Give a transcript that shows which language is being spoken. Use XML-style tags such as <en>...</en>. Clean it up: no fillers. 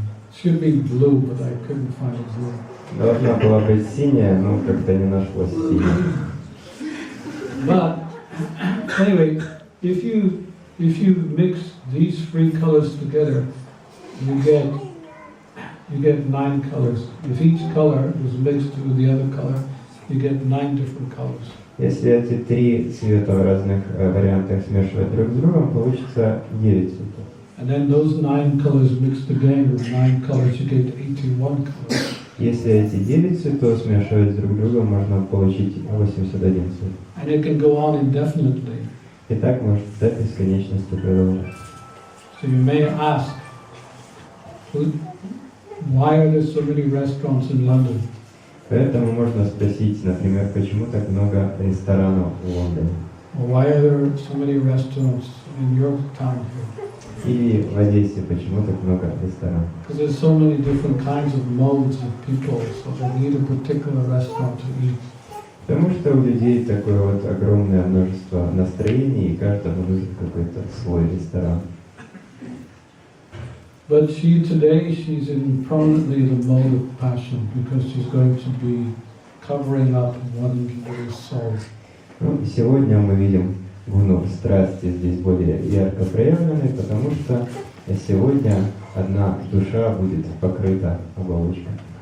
<en>It should be blue, but I couldn't find blue.</en> <ru>Должна была быть синяя, но как-то не нашлось синяя.</ru> <en>But anyway, if you mix these three colors together, you get 9 colors. If each color is mixed with the other color, you get 9 different colors.</en> <ru>Если эти три цвета в разных вариантах смешивать друг с другом, получится 9 цветов.</ru> <en>And then those 9 colors mixed again with 9 colors, you get 81 colors.</en> <ru>Если эти 9 цветов смешивать друг с другом, можно получить 81 цвет.</ru> <en>And it can go on indefinitely.</en> <ru>И так может до бесконечности продолжаться.</ru> <en>So you may ask, why are there so many restaurants in London?</en> <ru>Поэтому можно спросить, например, почему так много ресторанов в Лондоне?</ru> <en>Why are there so many restaurants in your town here?</en> <ru>Или в Одессе почему так много ресторанов?</ru> <en>Because there's so many different kinds of modes of people, so they need a particular restaurant to eat.</en> <ru>Потому что у людей такое вот огромное множество настроений, и каждому нужен какой-то свой ресторан.</ru> <en>But she's in permanently the mode of passion, because she's going to be covering up one little soul.</en> <ru>Ну, сегодня мы видим гуну страсти здесь более ярко проявленной, потому что сегодня одна душа будет покрыта оболочкой.</ru>